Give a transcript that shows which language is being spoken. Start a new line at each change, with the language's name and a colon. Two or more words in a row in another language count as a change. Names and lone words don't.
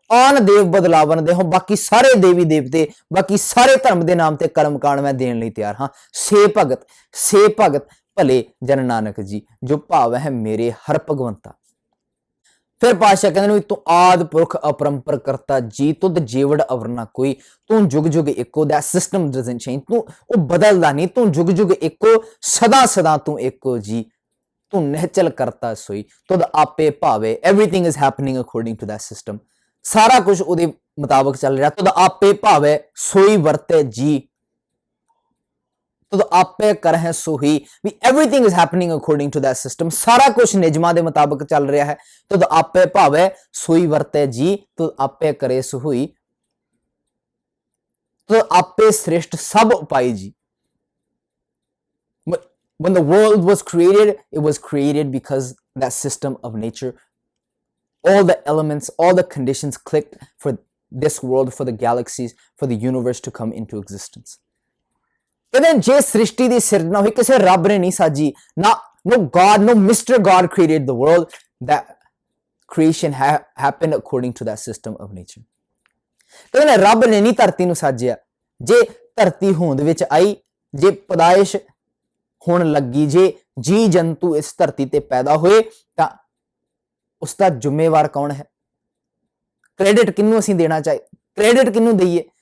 Punjabi: ਆਨ ਦੇਵ ਬਦਲਾਵਨ ਦੇ ਹੋ, ਬਾਕੀ ਸਾਰੇ ਦੇਵੀ ਦੇਵਤੇ, ਬਾਕੀ ਸਾਰੇ ਧਰਮ ਦੇ ਨਾਮ ਤੇ ਕਰਮ ਕਾਂਡ ਮੈਂ ਦੇਣ ਲਈ ਤਿਆਰ ਹਾਂ। ਸੇ ਭਗਤ ਭਲੇ ਜਨ ਨਾਨਕ ਜੀ, ਜੋ ਭਾਵ ਹੈ ਮੇਰੇ ਹਰ ਭਗਵੰਤਾ। ਫਿਰ ਪਾਤਸ਼ਾਹ ਕਹਿੰਦੇ ਨੇ ਤੂੰ ਆਦ ਪੁਰਖ ਅਪਰੰਪਰ ਕਰਤਾ ਜੀ, ਤੁਧ ਜੀਵੜ ਅਵਰ ਨਾ ਕੋਈ, ਤੂੰ ਜੁਗ ਜੁਗ ਇੱਕੋ,
English: that system doesn't change,
Punjabi: ਤੂੰ ਉਹ ਬਦਲਦਾ ਨਹੀਂ, ਤੂੰ ਜੁਗ ਜੁਗ ਇੱਕੋ, ਸਦਾ ਸਦਾ ਤੂੰ ਇੱਕੋ ਜੀ, ਤੂੰ ਨਿਹਚਲ ਕਰਤਾ ਸੋਈ, ਤੁਧ ਆਪੇ ਭਾਵੇ,
English: everything is happening according to that system,
Punjabi: ਸਾਰਾ ਕੁਝ ਉਹਦੇ ਮੁਤਾਬਕ ਚੱਲ ਰਿਹਾ। ਤੁਧ ਆਪੇ ਭਾਵੇ ਸੋਈ ਵਰਤੇ ਜੀ, ਤੁਧ ਆਪੇ ਕਰਹਿ ਸੋਹੀ, ਵੀ
English: everything is happening according to that system,
Punjabi: ਸਾਰਾ ਕੁਝ ਨਿਯਮਾਂ ਦੇ ਮੁਤਾਬਕ ਚੱਲ ਰਿਹਾ ਹੈ। ਤੁਧ ਆਪੇ ਭਾਵੇ ਸੋਈ ਵਰਤੇ ਜੀ, ਤੁਧ ਆਪੇ ਕਰੇ ਸੋਹੀ, ਤੁਧ ਆਪੇ ਸ੍ਰਿਸ਼ਟ ਸਭ ਉਪਾਈ ਜੀ।
English: When the world was created, it was created because that system of nature, all the elements, all the conditions clicked for this world, for the galaxies, for the universe to come into existence.
Punjabi: ਕਹਿੰਦੇ ਜੇ ਸ੍ਰਿਸ਼ਟੀ ਦੀ ਸਿਰਜਣਾ ਹੋਈ ਕਿਸੇ ਰੱਬ ਨੇ ਨਹੀਂ ਸਾਜੀ,
English: no God, no Mr. God created the world, that creation happened according to that system of nature.
Punjabi: ਕਹਿੰਦੇ ਰੱਬ ਨੇ ਨਹੀਂ ਧਰਤੀ ਨੂੰ ਸਾਜਿਆ, ਜੇ ਧਰਤੀ ਹੋਂਦ ਵਿੱਚ ਆਈ, ਜੇ ਪਦਾਇਸ਼ ਹੋਣ ਲੱਗੀ, ਜੇ ਜੀ ਜੰਤੂ ਇਸ ਧਰਤੀ ਤੇ ਪੈਦਾ ਹੋਏ, ਤਾਂ ਉਸ ਦਾ ਜ਼ਿੰਮੇਵਾਰ ਕੌਣ ਹੈ? ਕ੍ਰੈਡਿਟ ਕਿਹਨੂੰ ਅਸੀਂ ਦੇਣਾ ਚਾਹੀਏ? ਕ੍ਰੈਡਿਟ ਕਿਹਨੂੰ ਦਈਏ?